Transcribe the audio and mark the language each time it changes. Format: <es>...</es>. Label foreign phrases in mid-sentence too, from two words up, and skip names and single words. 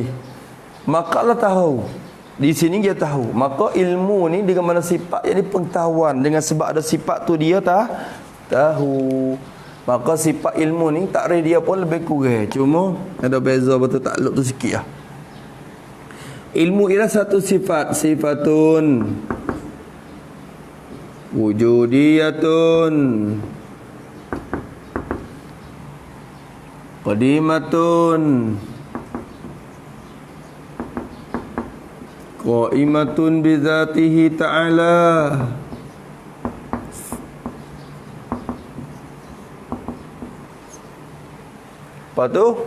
<ms>Maka Allah tahu. Di sini dia tahu. Maka ilmu ni dengan mana sifat, jadi pengetahuan. Dengan sebab ada sifat tu dia tahu. Maka sifat ilmu ni takrif dia pun lebih kurang. Cuma ada beza betul takluk tu sikit lah. Ilmu ialah satu sifat.</ms> <ar>صفة وجودية قديمة قائمة بذاته تعالى.</ar> <ms>Apa tu?</ms>